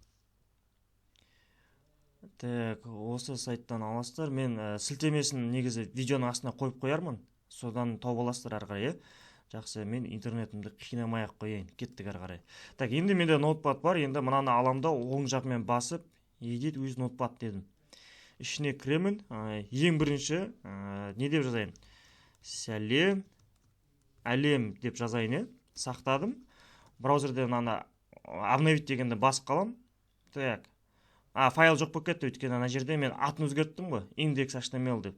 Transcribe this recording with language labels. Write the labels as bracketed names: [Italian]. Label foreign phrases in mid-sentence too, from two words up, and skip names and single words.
[Kazakh] Так, осы сайттан аласыздар. Мен сілтемесін негізі видеоның астына қойып қоярмын. Содан тауып аласыздар ары қарай. Жақсы, мен интернетімді қинамай-ақ қояйын. Кеттік ары қарай. Так, енді менде Notepad бар. Енді мынаны аламда оң жағымен басып, [English] edit with Notepad дедім. [Kazakh] Ішіне кіремін. Ең бірінші не деп жазайын? Сәлем, әлем деп жазайын. Сақтадым. Браузерде мынаны обновить дегенде басып қалам. Так. Файл жоқ болып кетті, өйткені ана жерде мен атын өзгерттім ғой, index.html деп.